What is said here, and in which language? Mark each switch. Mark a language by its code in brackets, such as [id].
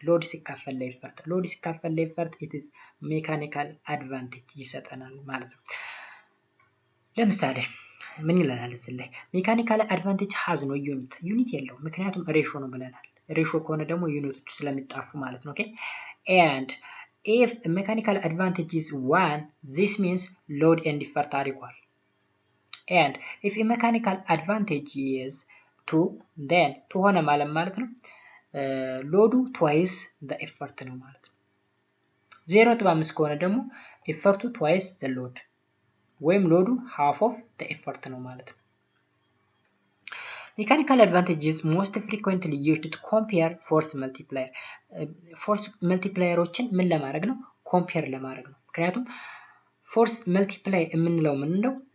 [am] ሎድ ሲካፈል ለኤፈርት [en] it is mechanical advantage [am] ይሰጠናል ማለት ነው። ለምሳሌ ምን ይለናል እዚህ ላይ ሜካኒካል አድቫንቴጅ [en] has no [am] ዩኒት የለውም፣ ምክንያቱም ሬሽዮ ነው ብለናል። ሬሽዮ ከሆነ ደግሞ ዩኒቶቹ ስለሚጣፉ ማለት ነው። ኦኬ [en] and if a mechanical advantage is 1, this means load and effort are equal. And if a mechanical advantage is 2, then 2 [am] ሆነ ማለት ነው [en] ሎዱ twice the effort [am] ነው ማለት ነው። 0.5 ከሆነ ደግሞ ኤፈርቱ [en] twice the load [am] ወይም ሎዱ [en] half of the effort [am] ነው ማለት ነው። [en] Mechanical advantage is most frequently used to compare force multiplier. [am] force multiplierዎችን ምን ለማድረግ ነው? compare ለማድረግ ነው። ምክንያቱም force multiply የምንለው ምንድነው?